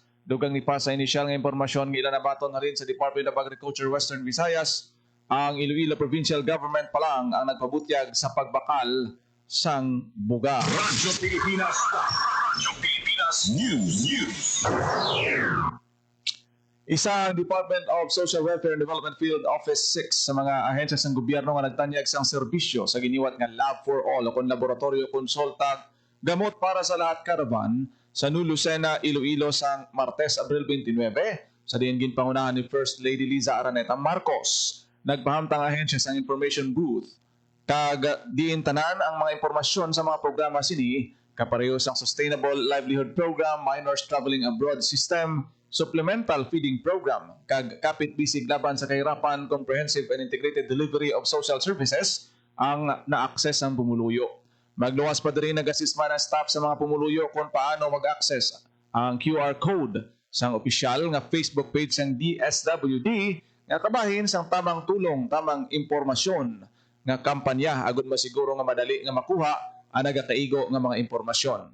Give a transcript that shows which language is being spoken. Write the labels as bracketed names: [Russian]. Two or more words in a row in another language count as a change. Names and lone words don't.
[Hiligaynon] Dugang ni Paz sa inisyal nga impormasyon nga ila nabaton na rin sa Department of Agriculture Western Visayas, ang Iloilo Provincial Government pa lang ang nagpabutyag sa pagbakal sang bugas. Radyo Pilipinas. Radyo Pilipinas News. Isa ang Department of Social Welfare and Development Field Office 6 sa mga ahensya ng gobyerno nga nagtanyag sang serbisyo sa giniwat nga Lab for All o kung laboratorio konsulta gamot para sa lahat caravan sa New Lucena, Iloilo sang Martes, Abril 29 sa diin ginpangunahan ni First Lady Liza Araneta Marcos. Nagpahamtang ahensya sang information booth kag diin tanan ang mga impormasyon sa mga programa sini kapareho sang Sustainable Livelihood Program, Minors Traveling Abroad System, Supplemental Feeding Program, kag kapit bisig laban sa kahirapan, Comprehensive and Integrated Delivery of Social Services ang na-access ang pumuluyo. Magluwas pa din nag-assist man ang staff sa mga pumuluyo kung paano mag-access ang QR code sang opisyal nga Facebook page ng DSWD nga kabahin sang tamang tulong, tamang impormasyon nga kampanya agud masiguro nga madali nga makuha ang nagakaigo nga mga impormasyon.